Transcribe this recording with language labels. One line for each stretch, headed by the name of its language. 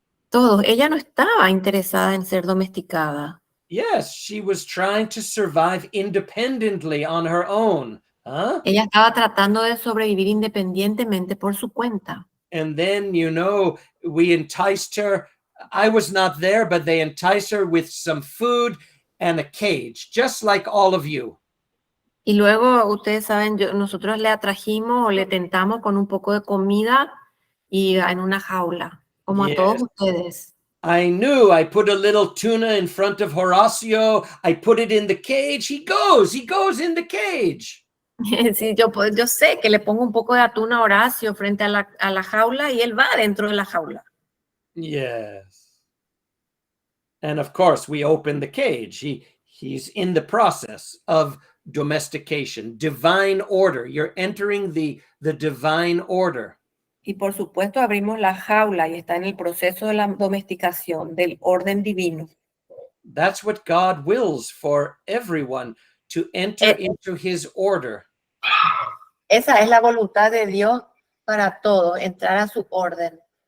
Spanish: Todos. Ella no estaba interesada en ser domesticada.
English: Yes, she was trying to survive independently on her own. Huh?
Spanish: Ella estaba tratando de sobrevivir independientemente por su cuenta.
English: And then, we enticed her. I was not there, but they enticed her with some food and a cage, just like all of you.
Spanish: Y luego, ustedes saben, nosotros le atrajimos o le tentamos con un poco de comida y en una jaula, como a todos ustedes.
English: I knew. I put a little tuna in front of Horacio. I put it in the cage. He goes in the cage.
Spanish: Sí, yo sé que le pongo un poco de atún a Horacio frente a la jaula y él va dentro de la jaula.
English: Yes. And of course, we open the cage. He's in the process of domestication, divine order. You're entering the divine order.
Spanish: Y por supuesto abrimos la jaula y está en el proceso de la domesticación, del orden divino.
English: That's what God wills for everyone, to enter into his order.
Spanish: Esa es la voluntad de Dios para todo, entrar a su orden,